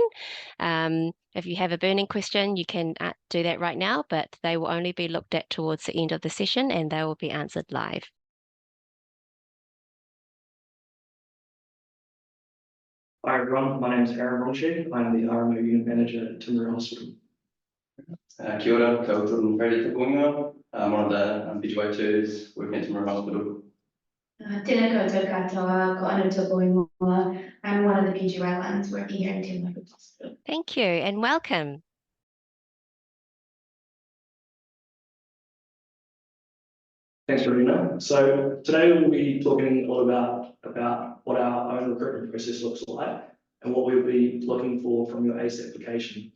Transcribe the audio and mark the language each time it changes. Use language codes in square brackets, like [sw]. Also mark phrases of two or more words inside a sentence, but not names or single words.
[en] If you have a burning question, you can do that right now, but they will only be looked at towards the end of the session and they will be answered live. Hi everyone, my name is RMO. I'm the RMO Unit Manager at Timaru Hospital. [mi] Kia ora, ko Jordan Freire te koinga. [en] I'm one of the PGY2s working at Timaru Hospital. [mi] Tēnā koutou katoa, ko anu tōku ingoa. [en] I'm one of the PGY1s working here in Timaru Hospital. Thank you and welcome. Thanks, Marina. So today we'll be talking a lot about what our own recruitment process looks like and what we'll be looking for from your ACE application.